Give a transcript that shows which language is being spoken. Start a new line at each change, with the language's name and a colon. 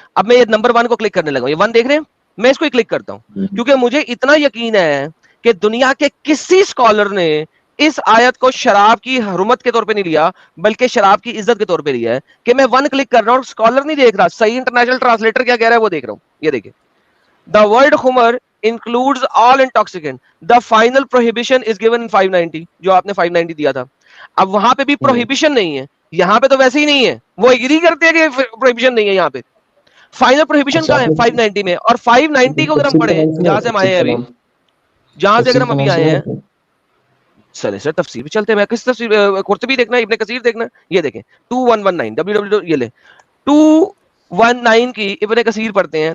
Urdu: اب میں یہ نمبر 1 کو کلک کرنے لگا ہوں, یہ 1 دیکھ رہے ہیں, میں اس کو ہی کلک کرتا ہوں کیونکہ مجھے اتنا یقین ہے کہ دنیا کے کسی اسکالر نے اس آیت کو شراب کی حرمت کے طور پہ نہیں لیا بلکہ شراب کی عزت کے طور پہ لیا ہے. کہ میں 1 کلک کر رہا ہوں, اسکالر نہیں دیکھ رہا, صحیح انٹرنیشنل ٹرانسلیٹر کیا کہہ رہا ہے وہ دیکھ رہا ہوں. یہ دیکھیں,
English: the word خمر includes all intoxicant. The final prohibition is given in 590,
Urdu: جو آپ نے 590 دیا تھا. اب وہاں پہ بھی prohibition نہیں ہے, یہاں پہ تو ویسے ہی نہیں ہے. وہ ایگری کرتے ہیں کہ prohibition نہیں ہے یہاں پہ. فائنل prohibition کہاں ہے 590 میں, اور 590 کو اگر ہم پڑھیں جہاں سے ہم آئے ہیں ابھی, جہاں سے اگر ہم ابھی آئے ہیں, چلے سر تفسیر بھی چلتے ہیں. میں کس تفسیر, قرطبی دیکھنا ہے, ابن کثیر دیکھنا ہے, یہ دیکھیں 2119 www, یہ لیں 219 کی ابن کثیر پڑھتے ہیں.